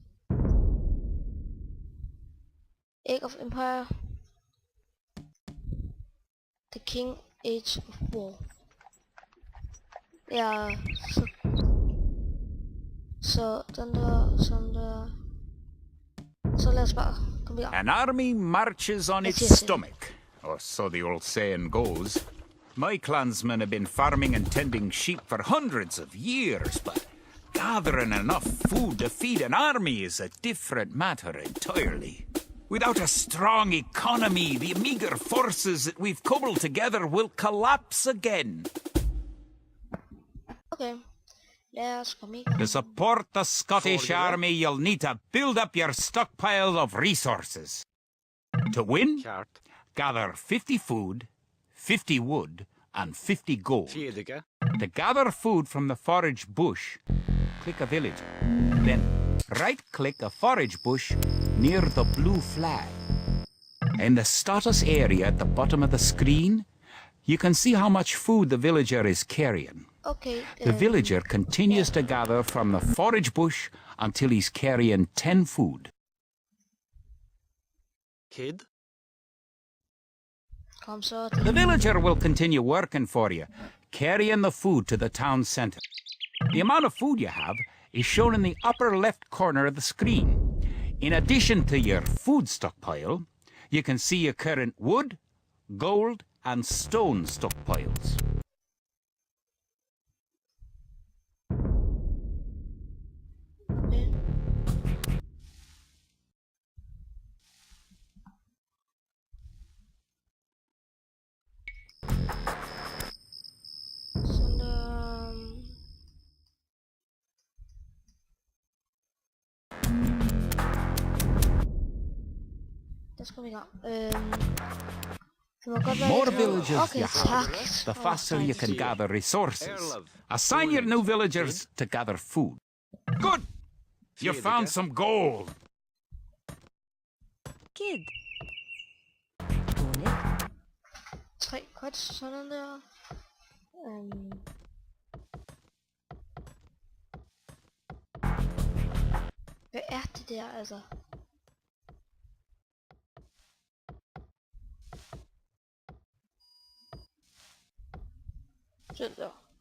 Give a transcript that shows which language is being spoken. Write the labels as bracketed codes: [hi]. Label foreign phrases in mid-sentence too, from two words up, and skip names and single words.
[da] Age of Empire. The King Age of War. Ja, så den der, sådan der. Så lad os bare komme i gang. [en] An army marches on its Yes. stomach, or so the old saying goes. My clansmen have been farming and tending sheep for hundreds of years, but gathering enough food to feed an army is a different matter entirely. Without a strong economy, the meager forces that we've cobbled together will collapse again. [da] Okay, lad os komme i gang. [en] To support the Scottish army, you'll need to build up your stockpile of resources. To win, gather 50 food, 50 wood, and 50 gold. To gather food from the forage bush, click a village. Then right-click a forage bush near the blue flag. In the status area at the bottom of the screen, you can see how much food the villager is carrying. Okay, The villager continues to gather from the forage bush until he's carrying 10 food. Kid? [da] kom så. [en] The villager will continue working for you, carrying the food to the town center. The amount of food you have is shown in the upper left corner of the screen. In addition to your food stockpile, you can see your current wood, gold, and stone stockpiles. [da] Okay. Sådan der. Lad os komme i gang. Det må godt være [en] More [da] lidt- [en] villagers okay, you have, [da] tak. [en] the faster you can gather resources. Assign your new villagers to gather food. Good! You found some gold. Kid. 3 cuts, [da] sådan der. Hvad er det der, altså? Sådan der.